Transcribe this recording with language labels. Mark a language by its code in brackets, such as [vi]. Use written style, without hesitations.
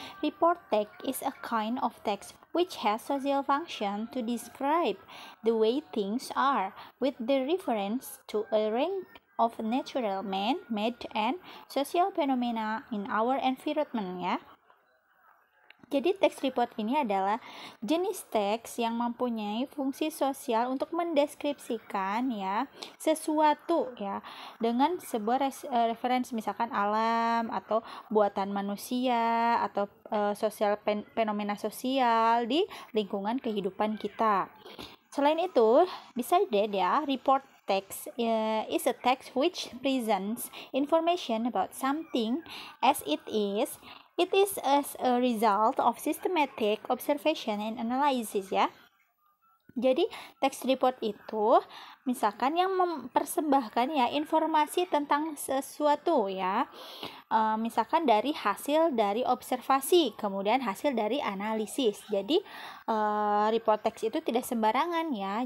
[en] Report text is a kind of text which has social function to describe the way things are with the reference to a range of natural man-made and social phenomena in our environment ya. [id] Jadi teks report ini adalah jenis teks yang mempunyai fungsi sosial untuk mendeskripsikan ya sesuatu ya dengan sebuah referensi, misalkan alam atau buatan manusia atau sosial fenomena sosial di lingkungan kehidupan kita. Selain itu, [en] besides that ya, report text is a text which presents information about something as it is. It is as a result of systematic observation and analysis ya. [id] Jadi text report itu misalkan yang mempersembahkan ya informasi tentang sesuatu ya, misalkan dari hasil dari observasi, kemudian hasil dari analisis. Jadi report text itu tidak sembarangan ya.